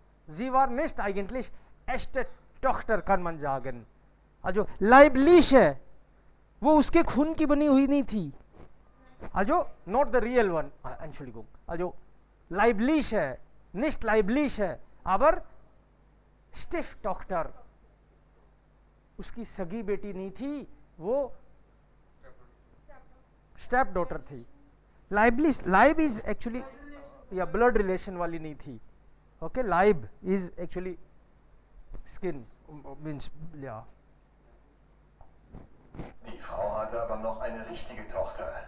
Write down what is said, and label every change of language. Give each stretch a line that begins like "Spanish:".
German: Sie war nicht eigentlich echte Tochter, kann man sagen. Also leibliche,
Hindi: वो उसके खून की बनी हुई नहीं थी.
English: Also not the real one. Entschuldigung.
German: Also leibliche, nicht leibliche, aber Stieftochter.
Hindi: उसकी सगी बेटी नहीं थी, वो stepdaughter थी.
English: Leib is actually blood relation
Hindi: वाली नहीं थी.
English: Okay, leib is actually skin, means yeah.
German: Die Frau hatte aber noch eine richtige Tochter.